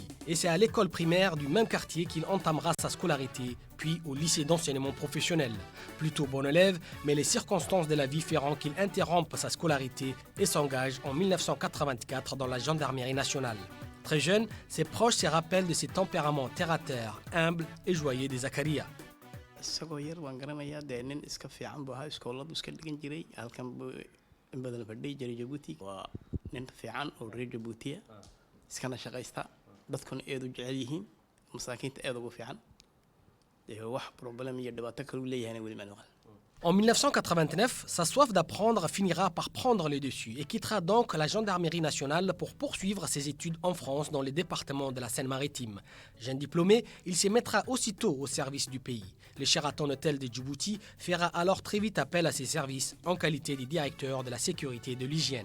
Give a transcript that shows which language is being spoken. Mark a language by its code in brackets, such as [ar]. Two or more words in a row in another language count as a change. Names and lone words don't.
[fr] Et c'est à l'école primaire du même quartier qu'il entamera sa scolarité, puis au lycée d'enseignement professionnel. Plutôt bon élève, mais les circonstances de la vie feront qu'il interrompe sa scolarité et s'engage en 1984 dans la gendarmerie nationale. Très jeune, ses proches se rappellent de ses tempéraments terre-à-terre, humbles et joyeux de Zakaria. [so] isagoo yar waan garanayaa dee nin iska fiican buu ahaa iskooladu iska dhigan jiray halkan buu in badan fadhiyi jiray Jabuuti waa nin fiican oo reer Jabuutiya iskana shaqaysta dadkuna aad u jecel yihiin masaakiinta aad ugu fiican wax problem iyo dhibaato kale uu leeyahay wali ma noqon. [fr] En 1989, sa soif d'apprendre finira par prendre le dessus et quittera donc la gendarmerie nationale pour poursuivre ses études en France dans les départements de la Seine-Maritime. Jeune diplômé, il se mettra aussitôt au service du pays. Le Sheraton Hotel de Djibouti fera alors très vite appel à ses services en qualité de directeur de la sécurité et de l'hygiène.